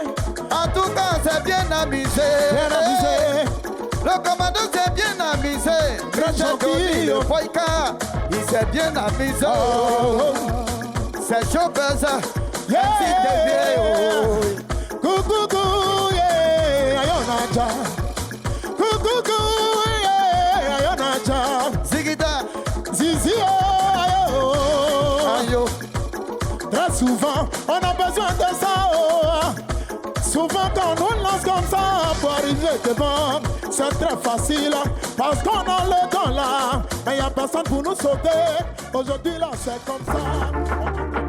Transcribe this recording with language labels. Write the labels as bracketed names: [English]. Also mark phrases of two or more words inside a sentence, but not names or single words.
[French] En tout cas, c'est bien amusé. Le commando s'est bien amusé. Le Boyka, il s'est bien amusé. C'est Showbuzz. Merci de Coucou, yeah, ayonaja. Coucou, yeah, ayonaja. Zigida. Zizi, ayo. Très souvent, on a besoin de ça. Souvent, quand on lance comme ça pour arriver devant, c'est très facile parce qu'on a le temps là. Mais il n'y a personne pour nous sauver. Aujourd'hui, là, c'est comme ça.